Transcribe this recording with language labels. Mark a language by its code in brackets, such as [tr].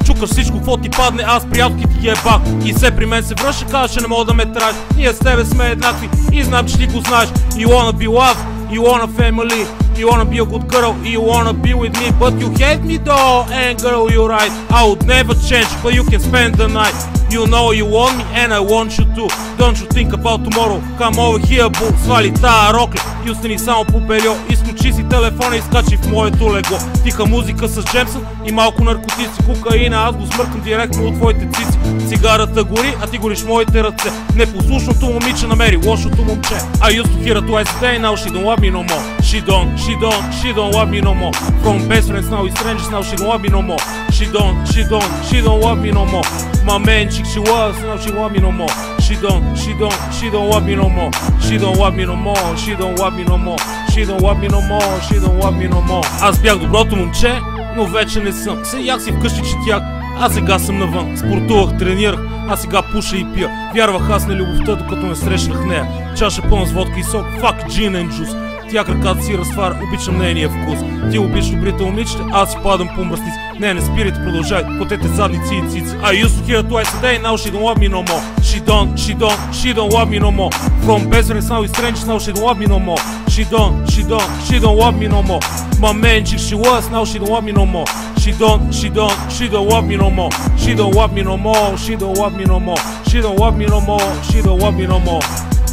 [bg] Чукаш всичко, какво ти падне, аз приятелки ти ебах. И все при мен се връща, казва, че не мога да ме траш. Ние с тебе сме еднакви и знам, че ти го знаеш. [en] You wanna be loved, you want a family, you wanna be a good girl, you wanna be with me, but you hate me though. And girl, you're right, I would never change, but you can spend the night. You know you want me and I want you too. Don't you think about tomorrow, come over here boo. [bg] Свали тая рокля и остани само по бельо. Изключи си телефона и скачи в моето легло. Тиха музика с Джемсън и малко наркотици. Кокаина, аз го смъркам директно от твоите цици. Цигарата гори, а ти гориш моите ръце. Непослушното момиче намери лошото момче. [en] I used to hear her twice a day, now she don't want me no more. She don't want me no more. From best friends now we strangers, now she don't want me no more. She don't want me no more. My main chick she was, now she want me no more. She don't want me no more. She don't want me no more. She don't want me no more. She don't want me no more. She don't want me no more. [bg] Аз бях доброто момче, но вече не съм. Седях си вкъщи четях, а сега съм навън. Спортувах, тренирах, а сега пуша и пия. Вярвах аз на любовта, докато не срещнах нея. Чаша пълна с водка и сок, [en] fuck gin and juice. [bg] Тя краката си разтваря, обичам нейния вкус. Ти обичаш добрите момичета, аз си падам по мръсници. Не спирайте, продължай, потете задници и цици. [en] I used to hear twice a day, now she don't want me no more. She don't want me no more. From best friends now we strangers, now she don't want me no more. She don't want me no more. My main chick she was, now she don't want me no more. She don't want me no more. She don't want me no more. She don't want me no more. She don't want me no more. She don't want me no more.